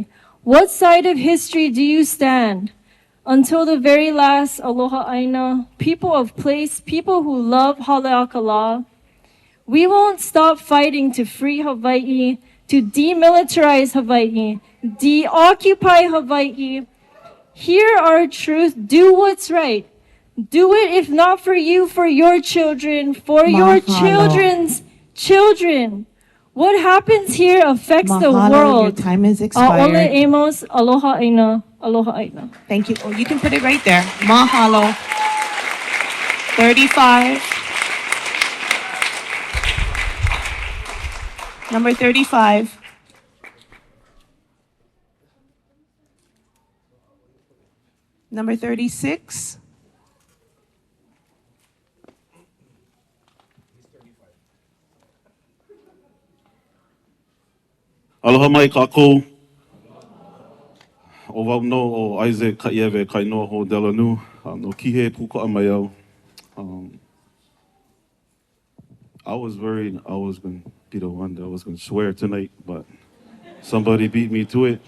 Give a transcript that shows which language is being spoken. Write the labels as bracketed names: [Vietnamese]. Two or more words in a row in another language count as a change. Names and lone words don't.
[English] What side of history do you stand? Until the very last [Hawaiian] Aloha Aina, [English] people of place, people who love Haleakalā, we won't stop fighting to free Hawaii, to demilitarize Hawaii, deoccupy Hawaii. Hear our truth, do what's right. Do it, if not for you, for your children, for your children's children. What happens here affects the world. Your time is expired. [Hawaiian] A'ole AMOS, aloha aina, aloha aina. [English] Thank you. Oh, you can put it right there. Mahalo. 35. Number 35. Number 36. [Hawaiian] Aloha mai kākou. O wau no o Isaac Kaiewe Kainoa ho Delanu. No kihe puka'a mai au. [English] I was worried I was going to be the one that was going to swear tonight, but somebody beat me to it.